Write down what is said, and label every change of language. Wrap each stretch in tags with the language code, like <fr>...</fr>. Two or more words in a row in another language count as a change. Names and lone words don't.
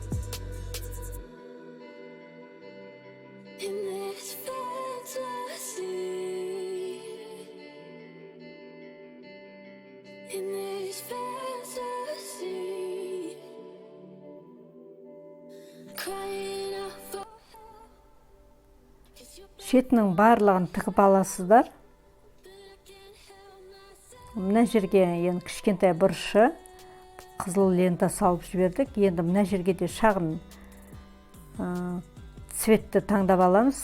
<en>In this fantasy. In this fantasy. Crying out for.</en> <kk>Шетінің барлығын тігіп аласыздар. Мына жерге енді кішкентай бұрышы қызыл лента салып жібердік. Енді мына жерге де шағын цветті таңдап аламыз.</kk>